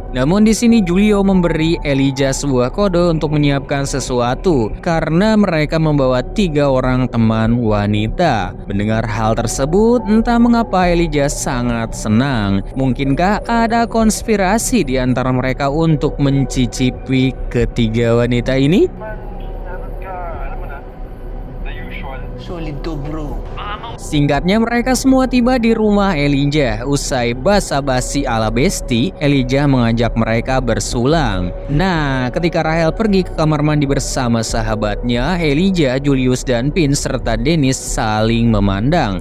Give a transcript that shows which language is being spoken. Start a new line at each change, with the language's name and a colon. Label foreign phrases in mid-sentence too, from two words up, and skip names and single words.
Indonesian: Namun di sini Julio memberi Elijah sebuah kode untuk menyiapkan sesuatu karena mereka membawa 3 orang teman wanita. Mendengar hal tersebut, entah mengapa Elijah sangat senang. Mungkinkah ada konspirasi di antara mereka untuk mencicipi ketiga wanita ini?
Filipino: Dapat ka, alam mo na,
English: the usual.
Filipino: Solid to, bro.
Indonesian: Singkatnya mereka semua tiba di rumah Elijah. Usai basa-basi ala besti, Elijah mengajak mereka bersulang. Nah, ketika Rahel pergi ke kamar mandi bersama sahabatnya, Elijah, Julius, dan Vince serta Dennis saling memandang.